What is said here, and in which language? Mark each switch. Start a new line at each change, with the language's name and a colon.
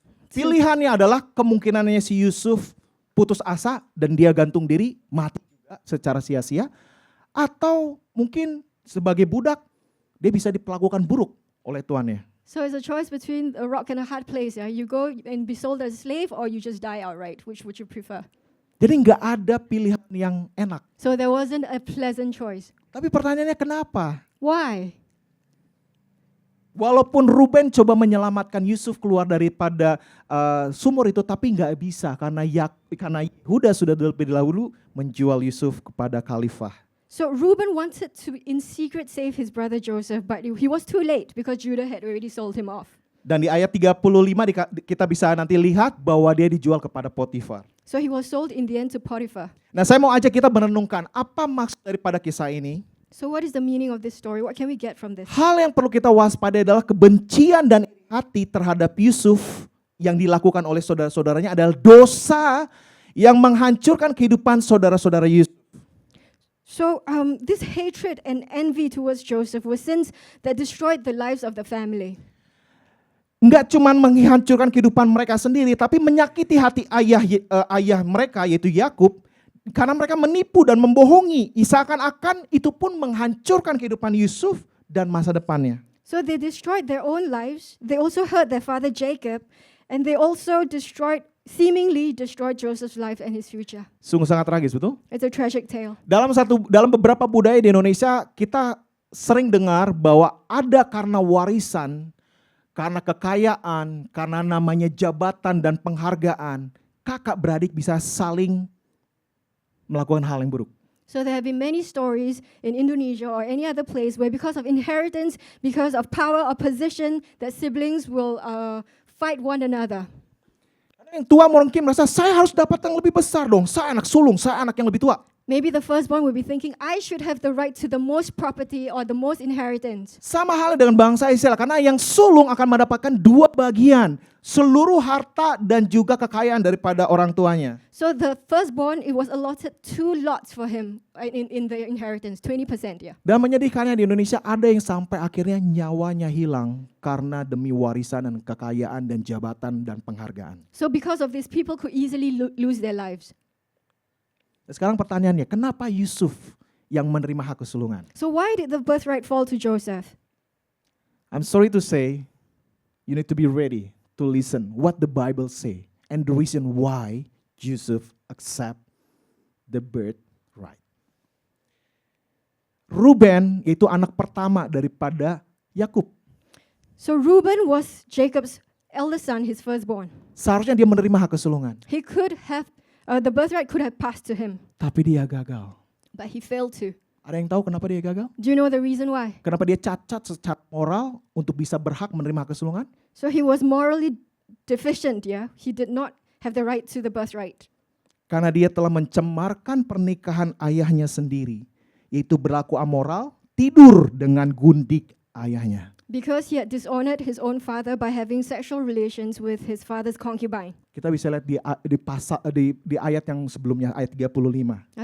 Indonesian: Pilihannya adalah kemungkinannya si Yusuf putus asa dan dia gantung diri, mati juga secara sia-sia. Atau mungkin sebagai budak, dia bisa diperlakukan buruk oleh tuannya.
English: So it's a choice between a rock and a hard place. Yeah? You go and be sold as a slave or you just die outright. Which would you prefer?
Indonesian: Jadi nggak ada pilihan yang enak.
English: So there wasn't a pleasant choice.
Indonesian: Tapi pertanyaannya kenapa?
English: Why?
Indonesian: Walaupun Ruben coba menyelamatkan Yusuf keluar daripada sumur itu, tapi nggak bisa karena Yehuda sudah lebih dahulu menjual Yusuf kepada khalifah.
English: So Reuben wanted to in secret save his brother Joseph, but he was too late because Judah had already sold him off.
Indonesian: Dan di ayat 35 kita bisa nanti lihat bahwa dia dijual kepada Potifar.
English: So he was sold in the end to Potiphar.
Indonesian: Nah, saya mau ajak kita merenungkan apa maksud daripada kisah ini.
English: So what is the meaning of this story? What can we get from this?
Indonesian: Hal yang perlu kita waspadai adalah kebencian dan iri hati terhadap Yusuf yang dilakukan oleh saudara-saudaranya adalah dosa yang menghancurkan kehidupan saudara-saudara Yusuf.
English: So this hatred and envy towards Joseph were sins that destroyed the lives of the family.
Indonesian: Enggak cuma menghancurkan kehidupan mereka sendiri, tapi menyakiti hati ayah mereka yaitu Yakub, karena mereka menipu dan membohongi. Seakan-akan itu pun menghancurkan kehidupan Yusuf dan masa depannya.
English: So they destroyed their own lives. They also hurt their father Jacob, and they also seemingly destroyed Joseph's life and his future.
Indonesian: Sungguh sangat tragis, betul?
English: It's a tragic tale.
Indonesian: Dalam beberapa budaya di Indonesia, kita sering dengar bahwa ada karena warisan, karena kekayaan, karena namanya jabatan dan penghargaan, kakak beradik bisa saling melakukan hal yang buruk.
English: So there have been many stories in Indonesia or any other place where because of inheritance, because of power or position, that siblings will fight one another.
Indonesian: Yang tua mungkin merasa saya harus dapat yang lebih besar dong, saya anak sulung, saya anak yang lebih tua.
English: Maybe the firstborn will be thinking, I should have the right to the most property or the most inheritance.
Indonesian: Sama halnya dengan bangsa Israel, karena yang sulung akan mendapatkan dua bagian, seluruh harta dan juga kekayaan daripada orang tuanya.
English: So the firstborn, it was allotted 2 lots for him in the inheritance, 20%, yeah.
Indonesian: Dan menyedihkannya di Indonesia ada yang sampai akhirnya nyawanya hilang karena demi warisan dan kekayaan dan jabatan dan penghargaan.
English: So because of this, people could easily lose their lives.
Indonesian: Sekarang pertanyaannya, kenapa Yusuf yang menerima hak kesulungan?
English: So why did the birthright fall to Joseph? I'm sorry to say, you need to be ready to listen what the Bible say and the reason why Yusuf accept the birthright.
Indonesian: Ruben yaitu anak pertama daripada Yakub.
English: So Reuben was Jacob's eldest son, his firstborn.
Indonesian: Seharusnya dia menerima hak kesulungan,
English: He could have, the birthright could have passed to him,
Indonesian: tapi dia gagal.
English: but he failed to.
Indonesian: Ada yang tahu kenapa dia gagal?
English: Do you know the reason why?
Indonesian: Kenapa dia cacat secara moral untuk bisa berhak menerima hak kesulungan?
English: So he was morally deficient, yeah? He did not have the right to the birthright.
Indonesian: Karena dia telah mencemarkan pernikahan ayahnya sendiri, yaitu berlaku amoral, tidur dengan gundik ayahnya.
English: Because he had dishonored his own father by having sexual relations with his father's concubine.
Indonesian: Kita bisa lihat di ayat yang sebelumnya, ayat 35.